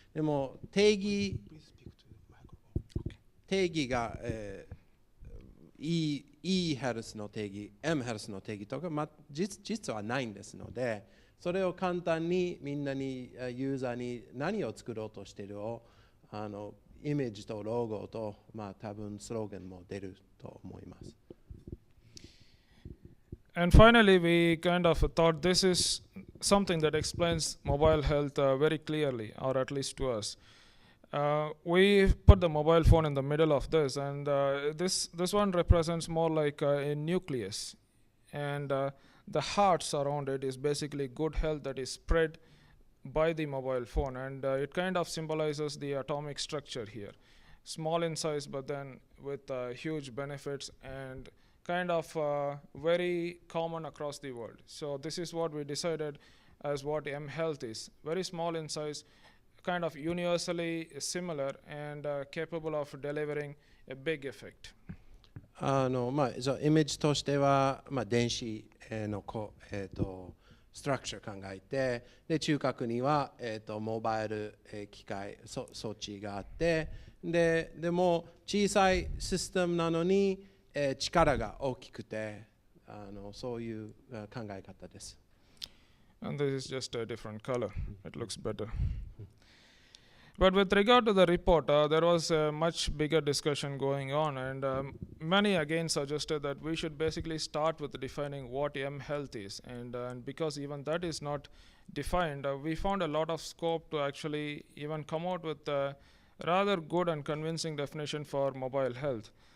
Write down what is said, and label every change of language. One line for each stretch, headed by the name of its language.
Japanese: でも定義が、e-health の定義、mHealth の定義とか、実はないんですので、それを簡単にみんなにユーザーに何を作ろうとしているをイメージとロゴと多分スローガンも出ると思います。
English: And finally, we kind of thought this is something that explains mobile health very clearly, or at least to us. We put the mobile phone in the middle of this, and this one represents more like a nucleus, and the heart surround it is basically good health that is spread by the mobile phone, and it kind of symbolizes the atomic structure here. Small in size, but then with huge benefits and kind of very common across the world. So this is what we decided as what mHealth is. Very small in size, kind of universally similar, and capable of delivering a big effect.
Japanese: じゃあイメージとしては、電子のストラクチャー考えて、で中核には、モバイル、機械装置があって、でも小さいシステムなのに、力が大きくて、そういう考え方です。
English: And this is just a different color. It looks better. But with regard to the report, there was a much bigger discussion going on, and many again suggested that we should basically start with defining what mHealth is. And because even that is not defined, we found a lot of scope to actually even come out with a rather good and convincing definition for mobile health.